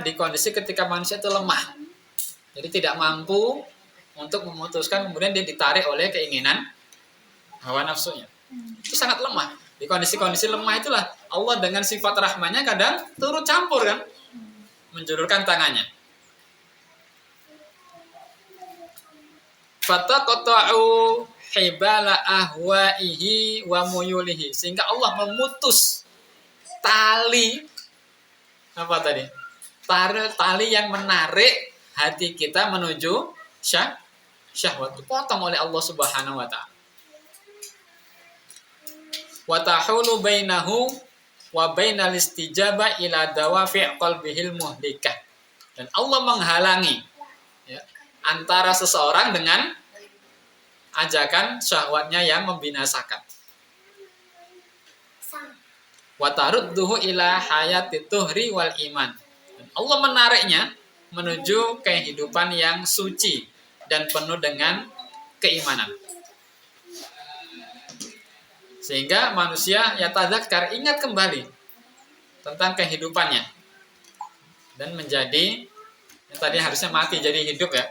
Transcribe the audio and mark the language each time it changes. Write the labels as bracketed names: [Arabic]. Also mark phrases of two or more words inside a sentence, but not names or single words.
[Indonesian] Di kondisi ketika manusia itu lemah. Jadi tidak mampu untuk memutuskan, kemudian dia ditarik oleh keinginan hawa nafsunya. Itu sangat lemah. Di kondisi-kondisi lemah itulah Allah dengan sifat rahmannya kadang turut campur kan, menjulurkan tangannya. [Arabic] فتقطع حبال أهوائه وميوله, [Indonesian] sehingga Allah memutus tali apa tadi? Tali yang menarik hati kita menuju syahwat, dipotong oleh Allah [Arabic] سبحانه وتعالى. وتحول بينه وبين الاستجابة إلى دوافع قلبه المهلكة. [Indonesian] Dan Allah menghalangi ya, antara seseorang dengan ajakan syahwatnya yang membinasakan. [Arabic] وترده إلى حياة الطهر والإيمان. [Indonesian] Dan Allah menariknya menuju kehidupan yang suci dan penuh dengan keimanan. Sehingga manusia ya tadzakkar, ingat kembali tentang kehidupannya dan menjadi yang tadi harusnya mati jadi hidup ya.